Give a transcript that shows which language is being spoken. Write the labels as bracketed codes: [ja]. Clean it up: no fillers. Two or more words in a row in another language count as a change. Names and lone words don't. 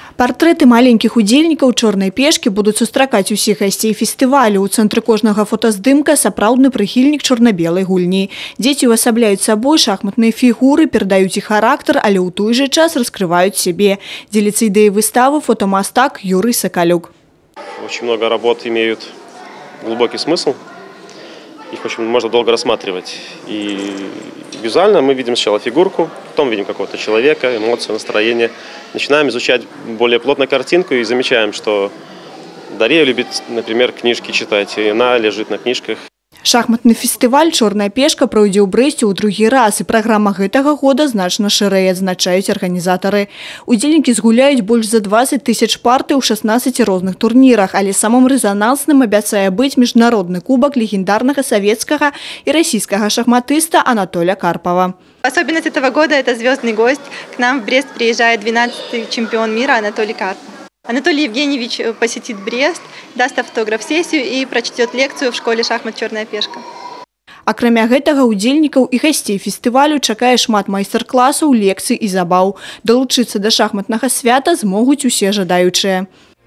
[be] Партрэты маленькіх удзельнікаў чорнай пешкі будуць сустракаць усіх гасцей фестывалю. У цэнтры кожнага фотаздымка сапраўдны прыхільнік чорна-белай гульні. Дзеці ўвасабляюць сабой шахматныя фігуры, перадаюць іх характар, але ў той жа час раскрываюць сябе. Дзеліцца ідэяй выставы фотомастак Юрий Соколюк. [ru] Очень много работ имеют глубокий смысл. Их очень можно долго рассматривать. И визуально мы видим сначала фигурку, потом видим какого-то человека, эмоции, настроение. Начинаем изучать более плотно картинку и замечаем, что Дарья любит, например, книжки читать, и она лежит на книжках. [be] Шахматны фестываль «Чорная пешка» пройдзе ў Брэсце ў другі раз, і праграма гэтага года значна шырэй, адзначаюць арганізатары. Удзельнікі згуляюць больш за 20 000 партый у 16 розных турнірах, але самым рэзанансным абяцае быць міжнародны кубак легендарнага савецкага [ru] и российского шахматиста [be] Анатолия Карпова. [ru] Особенность этого года – это звездный гость. К нам в Брест приезжает 12-й чемпион мира Анатолий Карпов. Анатолий Евгеньевич посетит Брест, даст автограф-сессию и прочтет лекцию в школе шахмат «Черная пешка». [be] Акрамя гэтага удзельнікаў і гасцей фестывалю чакае шмат майстар-класаў, лекцый і забаў. Далучыцца да шахматнага свята змогуць усе жадаючыя.